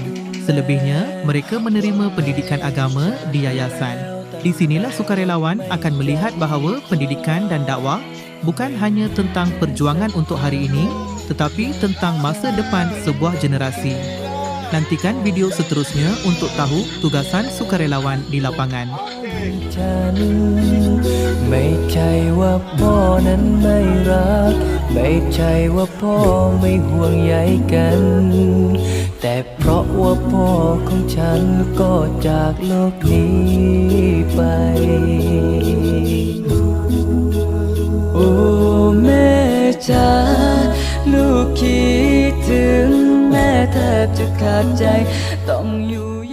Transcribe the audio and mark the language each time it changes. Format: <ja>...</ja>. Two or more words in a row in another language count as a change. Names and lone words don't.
<ms>Selebihnya, mereka menerima pendidikan agama di yayasan. Di sinilah sukarelawan akan melihat bahawa pendidikan dan dakwah bukan hanya tentang perjuangan untuk hari ini, tetapi tentang masa depan sebuah generasi. Nantikan video seterusnya untuk tahu tugasan sukarelawan di lapangan.</ms> <th>ไม่ใช่ว่าพ่อนั้นไม่รักไม่ใช่ว่าพ่อไม่ห่วงใยกันแต่เพราะว่าพ่อของฉันก็จากโลกนี้ไปโอ้แม่จ๋าลูกคิดถึงแม่แทบจะขาดใจต้องอยู่</th>